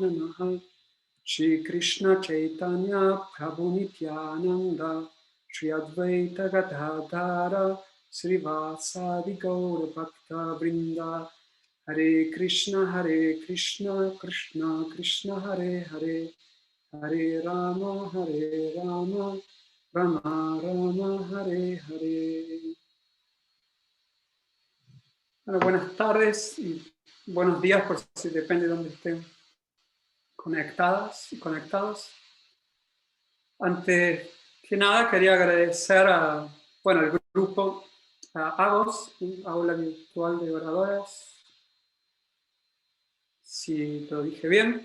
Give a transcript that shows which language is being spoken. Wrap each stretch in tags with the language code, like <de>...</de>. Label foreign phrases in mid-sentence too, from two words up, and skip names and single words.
<sa>नमः श्री कृष्ण चैतन्य प्रभु नित्यानन्द श्री अद्वैत गदाधर श्रीवासादि गौर भक्त वृन्द हरे कृष्ण कृष्ण कृष्ण हरे हरे हरे राम राम राम हरे हरे.</sa> <es>Bueno, buenas tardes y buenos días, por si depende de dónde estén conectadas y conectados. Antes que nada quería agradecer al grupo AGOS, Aula Virtual de Oradoras, si lo dije bien.</es>